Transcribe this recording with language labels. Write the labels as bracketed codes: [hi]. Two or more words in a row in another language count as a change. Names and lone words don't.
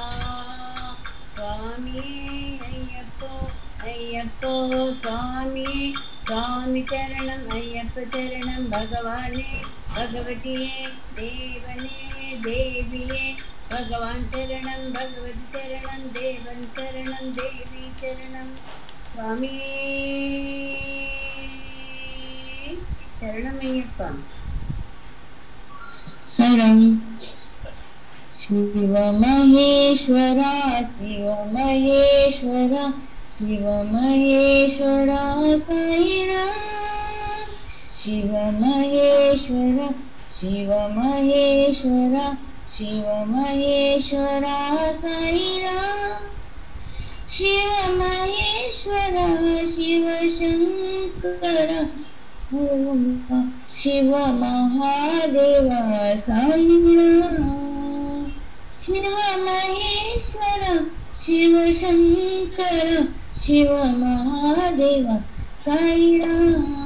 [ta] சுவாமியே ஐயப்போ ஐயப்போ சுவாமியே, சுவாமி சரணம் ஐயப்ப சரணம், பகவானே பகவதியே தேவனே தேவியே, பகவான் சரணம் பகவதி சரணம், தேவன் சரணம் தேவி சரணம். சுவாமியே சரணம் ஐயப்பா. சரணம். [sa] शिव महेश्वरा शिव महेश्वरा शिव महेश्वरा साई राम, शिव महेश्वरा शिव महेश्वरा शिव महेश्वरा साई राम, शिव महेश्वरा शिव शंकर शिव महादेव साई राम, शिव महेश्वर शिव शंकर शिव महादेव साई राम,